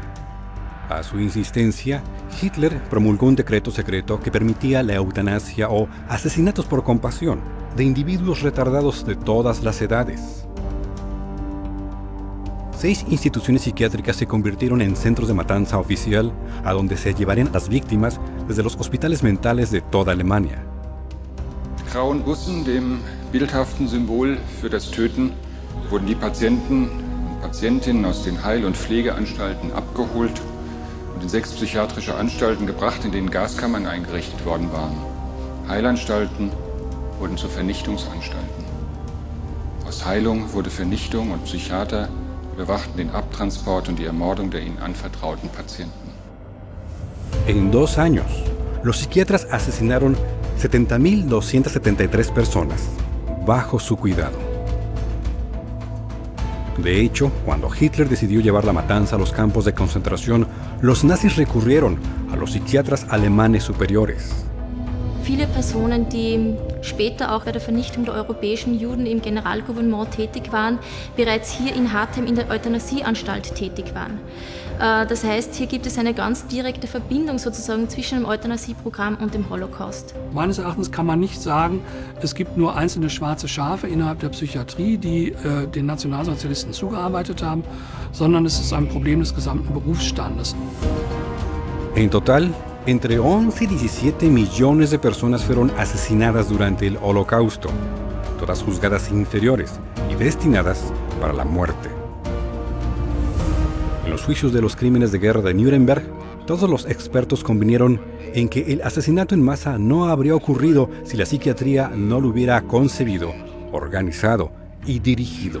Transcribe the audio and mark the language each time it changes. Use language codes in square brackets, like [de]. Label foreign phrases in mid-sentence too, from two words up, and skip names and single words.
[es] A su insistencia, Hitler promulgó un decreto secreto que permitía la eutanasia o asesinatos por compasión de individuos retardados de todas las edades. 6 instituciones psiquiátricas se convirtieron en centros de matanza oficial a donde se llevarían las víctimas desde los hospitales mentales de toda Alemania. [de] Grauen Bussen, dem bildhaften Symbol für das Töten, wurden die Patienten und Patientinnen aus den Heil- und Pflegeanstalten abgeholt und in 6 psychiatrische Anstalten gebracht, in denen Gaskammern eingerichtet worden waren. Heilanstalten wurden zu Vernichtungsanstalten. Aus Heilung wurde Vernichtung und Psychiater überwachten den Abtransport und die Ermordung der ihnen anvertrauten Patienten. [es] En 2 años, los psiquiatras asesinaron 70.273 personas bajo su cuidado. De hecho, cuando Hitler decidió llevar la matanza a los campos de concentración, los nazis recurrieron a los psiquiatras alemanes superiores. [de] Viele Personen, die später auch bei der Vernichtung der europäischen Juden im Generalgouvernement tätig waren, bereits hier in Hartheim in der Euthanasieanstalt tätig waren. Das heißt, hier gibt es eine ganz direkte Verbindung sozusagen zwischen dem Euthanasieprogramm und dem Holocaust. Meines Erachtens kann man nicht sagen, es gibt nur einzelne schwarze Schafe innerhalb der Psychiatrie, die den Nationalsozialisten zugearbeitet haben, sondern es ist ein Problem des gesamten Berufsstandes. [es] En total, entre 11 y 17 millones de personas fueron asesinadas durante el Holocausto, todas juzgadas inferiores y destinadas para la muerte. En los juicios de los crímenes de guerra de Nuremberg, todos los expertos convinieron en que el asesinato en masa no habría ocurrido si la psiquiatría no lo hubiera concebido, organizado y dirigido.